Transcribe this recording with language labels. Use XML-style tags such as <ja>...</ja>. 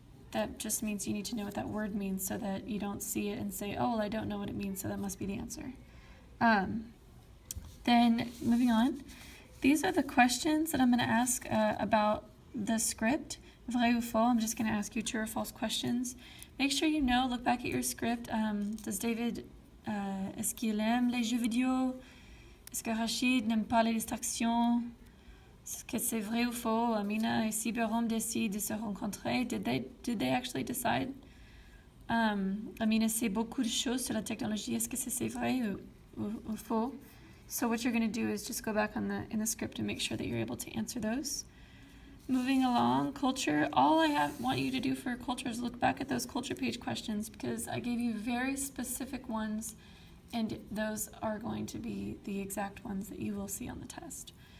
<en>That just means you need to know what that word means so that you don't see it and say, oh, well, I don't know what it means, so that must be the answer. Then moving on, these are the questions that I'm going to ask about the script.</en> <fr>Vrai ou faux,</fr> <en>I'm just going to ask you true or false questions. Make sure you know, look back at your script. Does David,</en> <fr>est-ce qu'il aime les jeux vidéo? Est-ce que Rachid n'aime pas les distractions? Est-ce que c'est vrai ou faux? Amina et Siberom décident de se rencontrer.</fr> <en>Did they actually decide?</en> <fr>Amina sait beaucoup de choses sur la technologie. Est-ce que c'est vrai ou faux?</fr> <en>So what you're going to do is just go back in the script and make sure that you're able to answer those. Moving along, culture. All I want you to do for culture is look back at those culture page questions because I gave you very specific ones, and those are going to be the exact ones that you will see on the test.</en>